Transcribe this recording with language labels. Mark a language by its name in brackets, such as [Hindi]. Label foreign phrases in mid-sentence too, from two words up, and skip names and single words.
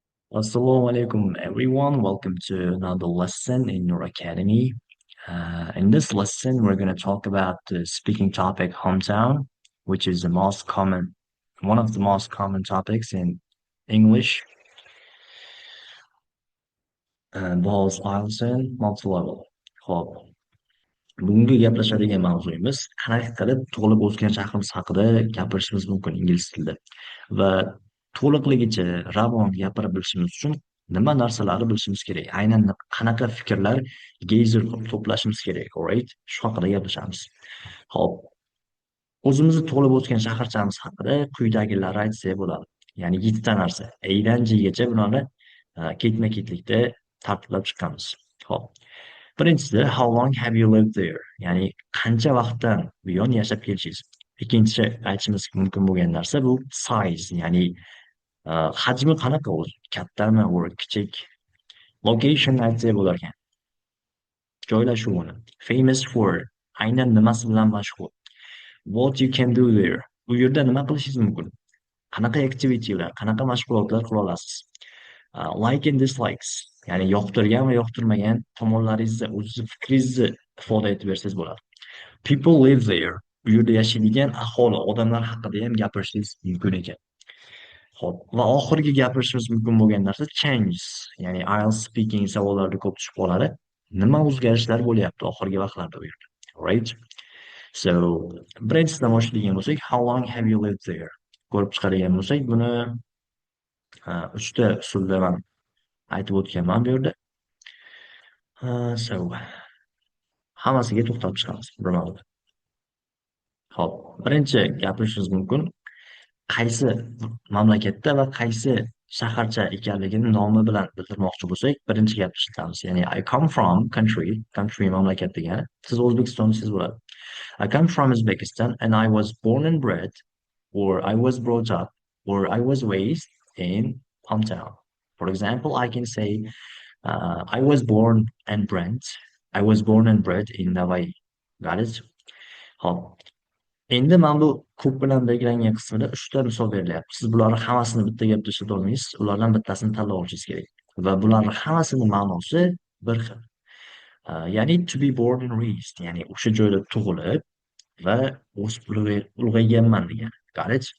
[Arabic] السلام عليكم, [English] everyone. Welcome to another lesson in your academy. In this lesson, we're going to talk about the speaking topic hometown, which is one of the most common topics in English, both IELTS and multi-level. [Uzbek] Ho'p, bugungi gaplashadigan mavzuyimiz qanaqa qilib tug'ilib o'sgan shahrimiz haqida gapirishimiz mumkin ingliz tilida va to'liqligicha ravon gapirib bilishimiz uchun nima narsalarni bilishimiz kerak, aynan qanaqa fikrlar geyzer qilib to'plashimiz kerak, alright? Shu haqida gaplashamiz. Ho'p, o'zimizni tug'ilib o'sgan shaharchamiz haqida quyidagilarni aytsak bo'ladi. Ya'ni 7 ta narsa. A dan Ggacha bularni ketma-ketlikda tartiblab chiqqanmiz. Ho'p. Birinchisi, [English] how long have you lived there? [Uzbek] Ya'ni qancha vaqtdan buyon yashab kelishingiz. Ikkinchi aytishimiz mumkin bo'lgan narsa bu size, ya'ni hajmi qanaqa o'zi, kattami yoki kichik. Location aytsak bo'lar ekan. Joylashuvini. [English] Famous for, [Uzbek] aynan nimasi bilan mashhur. [English] What you can do there. [Uzbek] Bu yerda nima qilishingiz mumkin? Qanaqa activitylar, qanaqa mashg'ulotlar qila olasiz? [English] Like and dislikes, [Uzbek] ya'ni yoqtirgan va yoqtirmagan tomonlaringizni, o'zingizni fikringizni ifoda etib bersangiz bo'ladi. [English] People live there. [Uzbek] Bu yerda yashaydigan aholi, odamlar haqida ham gapirishingiz mumkin ekan. Xo'p, va oxirgi gapirishimiz mumkin bo'lgan narsa changes, ya'ni IELTS speaking savollarida ko'p tushib qoladi. Nima o'zgarishlar bo'lyapti oxirgi vaqtlarda bu yerda? [English] Right? So, [Uzbek] birinchisidan boshlaydigan bo'lsak, [English] how long have you lived there? [Uzbek] Ko'rib chiqadigan bo'lsak, buni 3 ta usulda man aytib o'tganman bu yerda. So, hammasiga to'xtalib chiqamiz birma-bir. Xo'p, birinchi gapirishimiz mumkin qaysi mamlakatda va qaysi shaharcha ekanligini nomi bilan bildirmoqchi bo'lsak, birinchi gapni ishlatamiz. [English] Ya'ni I come from country [Uzbek] mamlakat degani. Siz O'zbekiston desangiz bo'ladi. [English] I come from Uzbekistan and I was born and bred, or I was brought up, or I was raised in hometown. For example, I can say I was born and bred. I was born and bred in Navai. Got it? [Uzbek] Hop. Endi mana bu ko'p bilan belgilangan qismida 3 ta misol berilyapti. Siz bularni hammasini bitta gapda ishlata olmaysiz. Ulardan bittasini tanlab olishingiz kerak. Va bularning hammasining ma'nosi bir xil. [English] Ya'ni to be born and raised, [Uzbek] ya'ni o'sha joyda tug'ilib va o'sib ulg'ayganman degani. [English] Got it?